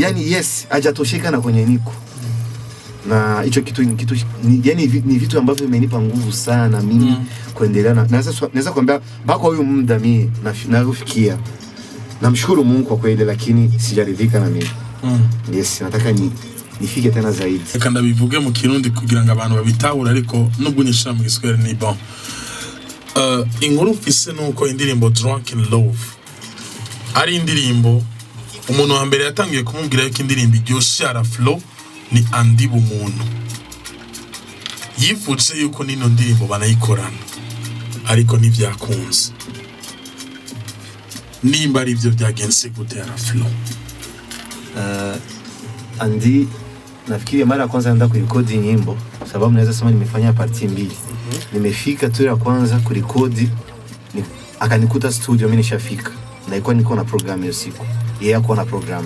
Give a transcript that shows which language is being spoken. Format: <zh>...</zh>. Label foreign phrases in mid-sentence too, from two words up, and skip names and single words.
<sw>Yaani yes, hajatosheka na kwenye niko. Na hicho kitu yani ni vitu ambavyo vimenipa nguvu sana mimi kuendelea na naweza kuambia bako huyu muda mimi nafikia. Namshukuru Mungu kwa kweli, lakini sijaridhika na mimi. Yes, nataka nifike tena zaidi.</sw> <rn>Kanda bivuge mu Kirundi kugira ngo abantu babitahura, ariko nubwo nyishira mu Giswahili ni bon. Inkuru mfise nuko indirimbo Drunk in Love ari indirimbo umuntu wa mbere yatangiye kumubwira yuko indirimbo iryoshe ara flow ni Andy Bumuntu. Yifuje yuko nino ndirimbo banayikorana, ariko ntivyakunze. Nimba ari byo byagenze gute ara flow?</rn> <sw>Andy nafikiri mara ya kwanza naenda kurekodi nyimbo, sababu naweza sema nimefanya parti mbili. Nimefika tu ya kwanza kurekodi, akanikuta studio, mimi nishafika. Na ilikuwa niko na program hiyo siku. Yeye hakuwa na program.</sw>